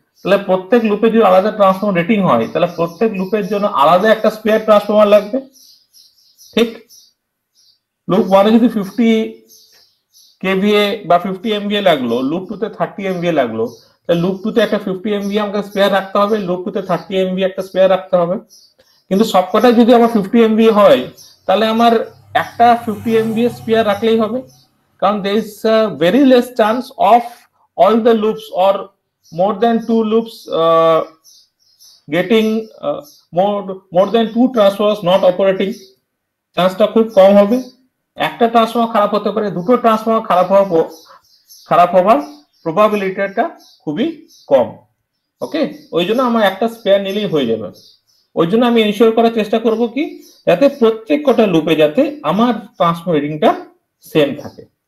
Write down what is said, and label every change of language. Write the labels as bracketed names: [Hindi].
[Bangla] তাহলে প্রত্যেক লুপে যদি আলাদা ট্রান্সফর্মার রেটিং হয়, তাহলে প্রত্যেক লুপের জন্য আলাদা একটা স্পেয়ার ট্রান্সফর্মার লাগবে। ঠিক? লুপ 1 এ যদি 50 কেভিএ বা 50 এমভিএ লাগলো, লুপ 2 তে 30 এমভিএ লাগলো, লুপ 2 তে একটা 50 MVA আমাকে স্পেয়ার রাখতে হবে, লুপ 2 তে 30 MVA একটা স্পেয়ার রাখতে হবে। কিন্তু সবকটা যদি আমার 50 MVA হয় তাহলে আমার একটা 50 MVA স্পেয়ার রাখলেই হবে, কারণ [English] there is a very less chance of all the loops or more than 2 loops getting more than 2 transformers not operating, [Bangla] চান্সটা খুব কম হবে। একটা ট্রান্সফর্মার খারাপ হতে পারে, দুটো ট্রান্সফর্মার খারাপ হওয়ার প্রবাবিলিটিটা খুবই কম। ওকে, ওই জন্য আমার একটা স্পেয়ার নিলেই হয়ে যাবে। ওই জন্য আমি এনশিওর করার চেষ্টা করব কি, যাতে প্রত্যেক কটা লুপে যাতে আমার ট্রান্সফর্মার রিডিংটা সেম থাকে।